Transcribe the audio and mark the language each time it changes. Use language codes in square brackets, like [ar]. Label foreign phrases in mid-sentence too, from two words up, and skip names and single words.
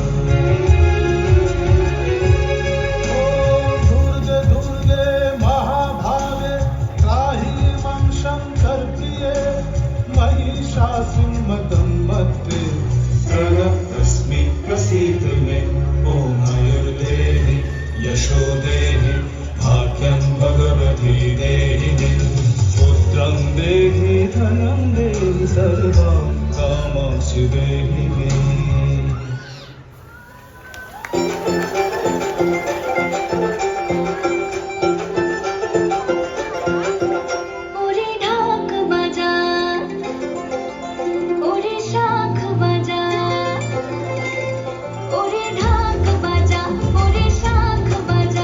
[sa] महिषासुरमदं मत्ते प्रणतस्मि प्रसीद मे। ॐ आयुर्देहि यशोदेहि भाग्यं भगवती देहि मे। पुत्रं देहि धनं देहि सर्वं कामांश्च देहि मे। [bn] ওরে ঢাক বাজা, ওরে শাঁখ বাজা, ওরে ঢাক বাজা, ওরে শাঁখ বাজা।